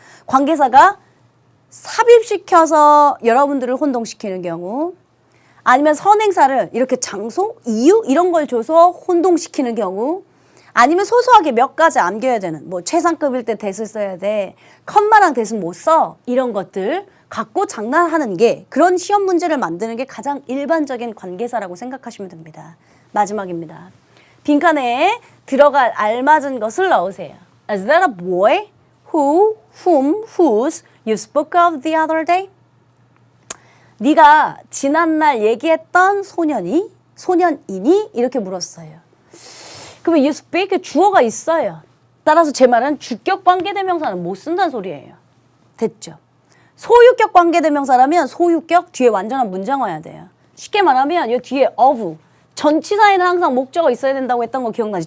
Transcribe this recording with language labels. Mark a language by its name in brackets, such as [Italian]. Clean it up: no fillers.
[Korean] 관계사가 삽입시켜서 여러분들을 혼동시키는 경우 아니면 선행사를 이렇게 장소, 이유 이런 걸 줘서 혼동시키는 경우 아니면 소소하게 몇 가지 암겨야 되는 뭐 최상급일 때 that을 써야 돼. 컴마랑 that은 못 써. 이런 것들 갖고 장난하는 게 그런 시험 문제를 만드는 게 가장 일반적인 관계사라고 생각하시면 됩니다. 마지막입니다. 빈칸에 들어갈 알맞은 것을 넣으세요. [English] Is that a boy? Who, whom, whose you spoke of the other [Korean] 네가 지난날 얘기했던 소년이니? 이렇게 물었어요. 그러면 [English] you speak [Korean] 주어가 있어요. 따라서 제 말은 주격 관계대명사는 못 쓴다는 소리예요. 됐죠? 소유격 관계대명사라면 소유격 뒤에 완전한 문장 와야 돼요. 쉽게 말하면 이 뒤에 of 전치사에는 항상 목적어 있어야 된다고 했던 거 기억나지?